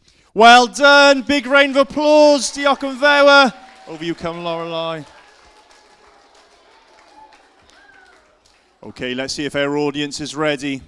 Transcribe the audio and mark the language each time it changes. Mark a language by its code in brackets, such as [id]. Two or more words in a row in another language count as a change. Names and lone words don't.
[en] Well done. Big round of applause. [cy] Diolch yn fawr. [en] Over you come, Lorelei. Okay, let's see if our audience is ready.